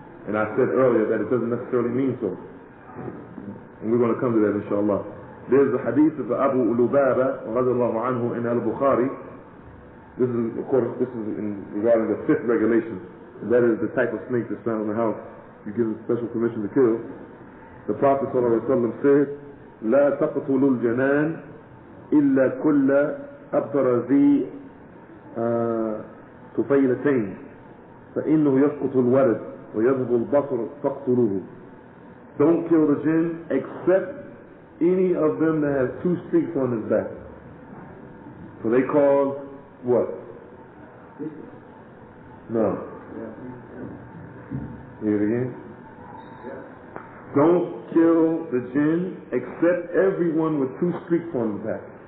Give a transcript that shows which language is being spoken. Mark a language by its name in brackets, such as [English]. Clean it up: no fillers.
[English] And I said earlier that it doesn't necessarily mean so. And we're going to come to that inshallah. There's the hadith of Abu Lubaba radiallahu anhu in al-Bukhari. This is, of course, regarding the fifth regulation. And that is the type of snake that's found in the house. You give a special permission to kill. The Prophet ﷺ said, [Arabic] لا تقتلوا الجنان إلا كل أبرزي طفيلتين فإنه يسقط الولد ويذهب البصر فاقتلوه. [English] Don't kill the jinn except any of them that has two streaks on his back. So they cause what? No. Hear it again. Don't kill the jinn except everyone with two streaks on the back.